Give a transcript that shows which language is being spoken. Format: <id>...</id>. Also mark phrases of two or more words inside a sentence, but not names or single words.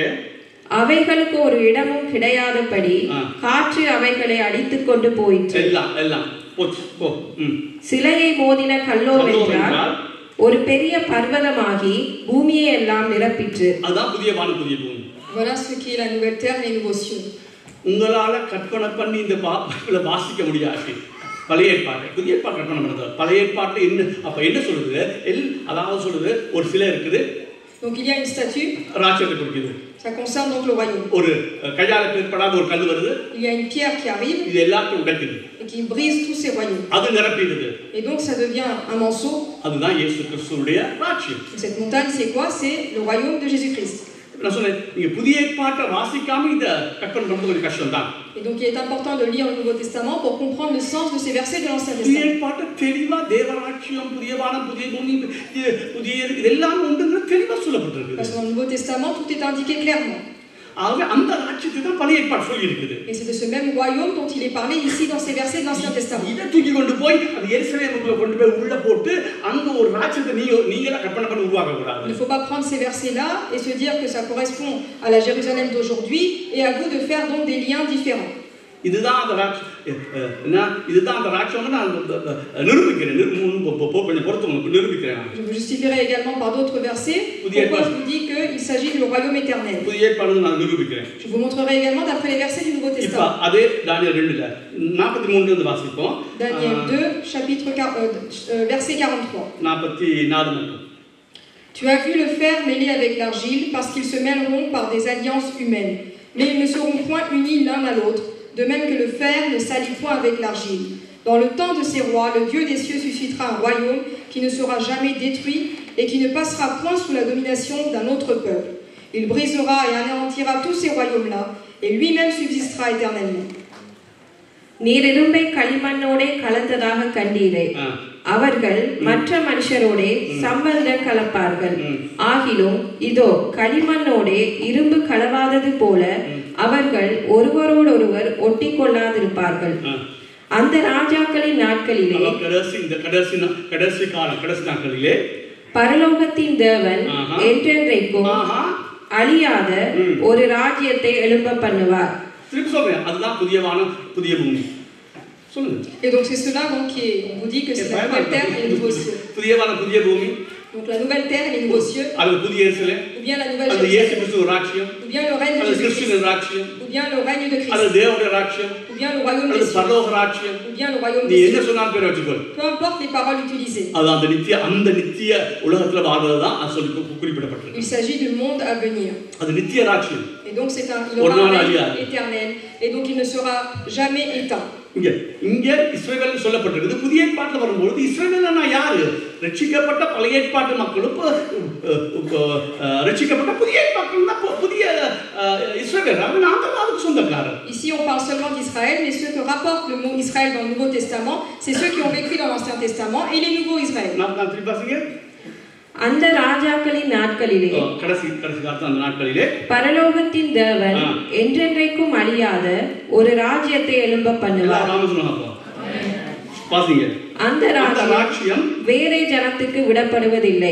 <ta>அவைகளுக்கு ஒரு இடமும் கிடையாதபடி காற்று அவைகளை அடித்துக் கொண்டு போயிற்று. எல்லாம் போச்சு. சிலையை மோதின கல்லோவென்றால் ஒரு பெரிய பர்வதமாகி பூமியை எல்லாம் நிரப்பிற்று. அதான் புதிய வானம் புதிய பூமி.</ta> <fr>Voilà ce qui est la nouvelle terre et les nouveaux cieux.</fr> <ta>உங்களால கற்பனை பண்ணி இந்த பைபிளை வாசிக்க முடியாது. பழைய ஏற்பாடு புதிய ஏற்பாடு கற்பனை பண்ணுறது. பழைய ஏற்பாட்டு என்ன அப்ப என்ன சொல்லுது? அதாவது சொல்லுது ஒரு சிலை இருக்குது.</ta> <fr>Donc il y a une statue.</fr> <ta>ராஜ்யத்தை குறிக்குது.</ta> <fr>Ça concerne donc le royaume.</fr> <ta>ஒரு கையால பெயர்ப்படாத ஒரு கல் வருது.</ta> <fr>Il y a une pierre qui arrive.</fr> <ta>இது எல்லாத்தையும் உடைக்குது.</ta> <fr>Et qui brise tous ces royaumes.</fr> <ta>அது நிரப்பிடுது.</ta> <fr>Et donc ça devient un monceau.</fr> <ta>அதுதான் இயேசு கிறிஸ்துவுடைய ராஜ்யம்.</ta> <fr>Cette montagne c'est quoi? C'est le royaume de Jésus-Christ.</fr> <ta>நான் சொன்னேன் நீங்க புதிய ஏற்பாட்டை வாசிக்காம இத கற்பனை பண்றது கொஞ்சம் கஷ்டம் தான்.</ta> <fr>Et donc il est important de lire le Nouveau Testament pour comprendre le sens de ces versets de l'Ancien</fr> <ta>புதிய</ta> <fr>Testament.</fr> <ta>ஏற்பாட்டை தெளிவா தேவராட்சியம் புதிய வானம் புதிய பூமி புதிய இதெல்லாம் ஒன்றுங்கிற தெளிவா சொல்லப்பட்டிருக்கு.</ta> <fr>Parce que dans le Nouveau Testament tout est indiqué clairement.</fr> <ta>ஆகவே அந்த ராஜ்யத்தை தான் பழைய ஏற்பாடு சொல்லி இருக்குது.</ta> <fr>Et c'est de ce même royaume dont il est parlé ici dans ces versets de l'Ancien Testament.</fr> <ta>இத தூக்கி கொண்டு போய் அது எருசலேமுக்குள்ள கொண்டு போய் உள்ள போட்டு அங்க ஒரு ராஜ்யத்தை நீங்களா கற்பனை பண்ணி உருவாக்க கூடாது.</ta> <fr>Il ne faut pas prendre ces versets-là et se dire que ça correspond à la Jérusalem d'aujourd'hui et à vous de faire donc des liens différents.</fr> <ta>இதுதான் அந்த ராஜ்யம் நான் நிரூபிக்கிறேன். கொஞ்சம் பொறுத்து நிரூபிக்கிறேன்.</ta> <fr>Je vous justifierai également par d'autres versets pourquoi je vous dis qu'il s'agit du royaume éternel.</fr> <ta>புதிய ஏற்பாடு நான் நிரூபிக்கிறேன்.</ta> <fr>Je vous montrerai également d'après les versets du Nouveau Testament.</fr> <ta>இப்ப அதே தானியேல் 2ல 43 இருந்து வாசிப்போம்.</ta> <fr>Daniel 2 chapitre verset 43.</fr> <ta>44 மட்டும்.</ta> <fr>Tu as vu le fer mêlé avec l'argile parce qu'ils se mêleront par des alliances humaines, mais ils ne seront point unis l'un à l'autre. De même que le fer ne s'allie point avec l'argile. Dans le temps de ces rois, le Dieu des cieux suscitera un royaume qui ne sera jamais détruit et qui ne passera point sous la domination d'un autre peuple. Il brisera et anéantira tous ces royaumes-là et lui-même subsistera éternellement.</fr> <ta>நீர் இரும்பை களிமண்ணோடே கலந்ததாக கண்டீரே. அவர்கள் மற்ற மனுஷரோடே சம்பந்தம் கலப்பார்கள். ஆகிலும் இதோ களிமண்ணோடே இரும்பு கலவாதது போல அவர்கள் ஒருவரோடொருவர் ஒட்டி கொள்ளாதிருப்பார்கள். அந்த ராஜாக்களின் நாட்களிலே கடைசி நாட்களிலே பரலோகத்தின் தேவன் என்றென்றைக்கும் அழியாத ஒரு ராஜ்யத்தை எழும்ப பண்ணுவார். திருப்பி சொல்றேன், அதுதான் புதிய பூமி.</ta> <fr>Et donc c'est cela donc on vous dit que c'est la nouvelle terre et le nouveau ciel.</fr> <ta>புதிய பூமி.</ta> <fr>Donc la nouvelle terre et les nouveaux cieux. Ou bien la nouvelle Jérusalem. Ou bien le règne de Jésus-Christ. Ou bien le règne de Christ. Ou bien le royaume des cieux. Ou bien le royaume des cieux. Peu importe les paroles utilisées. Il s'agit du monde à venir. Et donc il aura un règne éternel. Et donc il ne sera jamais éteint.</fr> <ta>இங்க இஸ்ரவேல் சொல்லப்பட்டிருக்கு. புதிய ஏற்பாட்டில் வரும்போது இஸ்ரவேல்னா யாரு? ரட்சிக்கப்பட்ட பழைய ஏற்பாட்டு மக்களும் ரட்சிக்கப்பட்ட புதிய ஏற்பாட்டுல புதிய இஸ்ரவேல் அதுக்கு சொந்தக்காரர்.</ta> <fr>Ici on parle seulement d'Israël, mais ceux que rapporte le mot Israël dans le Nouveau Testament, c'est ceux qui ont vécu dans l'Ancien Testament et les nouveaux Israël.</fr> <ta>அந்த ராஜாக்களின் நாட்களிலே பரலோகத்தின் தேவன் என்றென்றைக்கும் அழியாத ஒரு ராஜ்யத்தை எழும்ப பண்ணுவார். அந்த ராஜ்யம் வேறே ஜனத்துக்கு விடப்படுவதில்லை.</ta>